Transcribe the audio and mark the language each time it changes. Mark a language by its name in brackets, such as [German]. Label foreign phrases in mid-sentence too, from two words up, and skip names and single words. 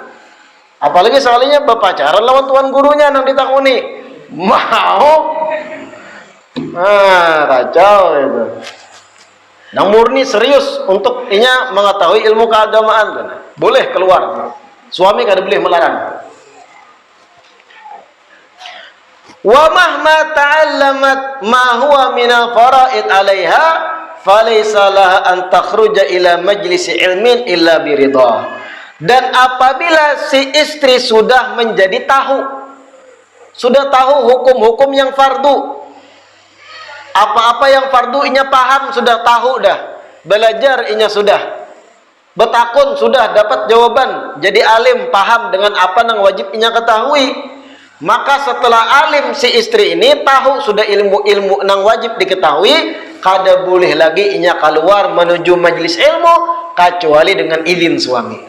[Banjar] Apalagi sekalinya berpacaran lawan tuan gurunya nang ditakuni. Mau? Kacau itu. Nang murni serius untuk inya mengetahui ilmu keagamaan kan. Boleh keluar. Suami kada boleh melarang. [Arabic] ومهما تعلمت ما هو من الفرائض عليها فليس لها أن تخرج إلى مجلس علم إلا برضا. [Banjar] Dan apabila si istri sudah menjadi sudah tahu hukum-hukum yang fardu, apa-apa yang fardu inya paham, sudah tahu dah, belajar inya sudah, betakun sudah dapat jawaban, jadi alim paham dengan apa yang wajib inya ketahui. Maka setelah alim si istri ini tahu sudah ilmu-ilmu nang wajib diketahui, kada boleh lagi inya keluar menuju majelis ilmu kecuali dengan izin suami.